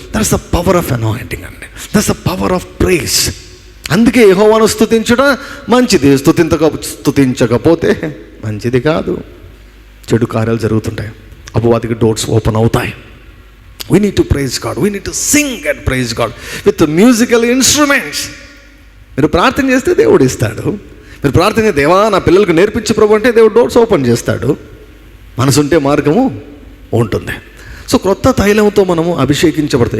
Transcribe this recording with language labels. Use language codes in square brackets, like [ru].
[en] That's the power of anointing అండి, that's the power of praise. [te] అందుకే యెహోవాను స్తుతించడం మంచిది, స్తుతించకపోతే మంచిది కాదు. చెడు కార్యాలు జరుగుతుంటాయి, అపవాదికి డోర్స్ ఓపెన్ అవుతాయి. [en] We need to praise God. We need to sing and praise God with the musical instruments. [te] మీరు ప్రార్థన చేస్తే దేవుడు ఇస్తాడు. మీరు ప్రార్థన చేస్తే దేవా నా పిల్లలకు నేర్పించే ప్రభు అంటే దేవుడు డోర్స్ ఓపెన్ చేస్తాడు. మనసుంటే మార్గము ఉంటుంది. సో క్రొత్త తైలంతో మనము అభిషేకించబడతాం.